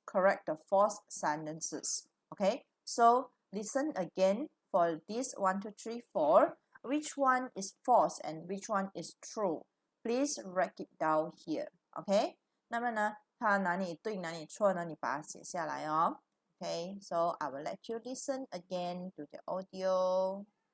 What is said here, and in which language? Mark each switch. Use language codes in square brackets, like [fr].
[en] Correct the false sentences. Okay, so listen again for this 1, 2, 3, 4. Which one is false and which one is true? Please write it down here. [zh] OK， 那么呢，它哪里对哪里错呢？你把它写下来哦。 [en] OK, so I will let you listen again to the audio.